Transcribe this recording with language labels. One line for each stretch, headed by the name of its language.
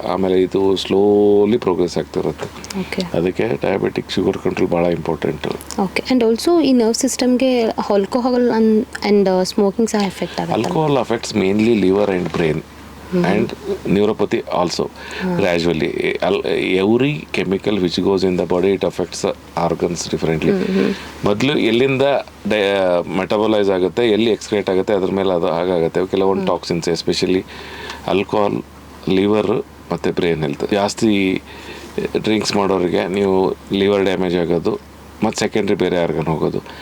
Kannada: ಆಮೇಲೆ ಇದು slowly progress ಆಗ್ತಿರುತ್ತೆ. ಅದಕ್ಕೆ ಡಯಾಬಿಟಿಕ್ ಶುಗರ್ ಕಂಟ್ರೋಲ್ ಭಾಳ ಇಂಪಾರ್ಟೆಂಟು. ಓಕೆ.
English: and also
Kannada: ಈ ನರ್ವ್ ಸಿಸ್ಟಮ್ಗೆ ಆಲ್ಕೋಹಾಲ್ ಆ್ಯಂಡ್ ಸ್ಮೋಕಿಂಗ್ ಸಹ ಎಫೆಕ್ಟ್ ಆಗುತ್ತೆ.
English: Alcohol affects mainly liver and brain and neuropathy also. Gradually every chemical which goes in the body, it affects the organs differently.
Kannada: ಮೊದಲು ಎಲ್ಲಿಂದ metabolise ಆಗುತ್ತೆ, ಎಲ್ಲಿ ಎಕ್ಸ್ಕ್ರೇಟ್ ಆಗುತ್ತೆ, ಅದ್ರ ಮೇಲೆ ಅದು ಆಗುತ್ತೆ. ಕೆಲವೊಂದು ಟಾಕ್ಸಿನ್ಸ್, ಎಸ್ಪೆಷಲಿ ಆಲ್ಕೋಹಾಲ್, ಲಿವರ್ ಮತ್ತು ಬ್ರೈನ್ ಹೆಲ್ತ್. ಜಾಸ್ತಿ ಡ್ರಿಂಕ್ಸ್ ಮಾಡೋರಿಗೆ ನೀವು ಲಿವರ್ ಡ್ಯಾಮೇಜ್ ಆಗೋದು ಮತ್ತು ಸೆಕೆಂಡ್ರಿ ಬೇರೆ ಆರ್ಗನ್ ಹೋಗೋದು.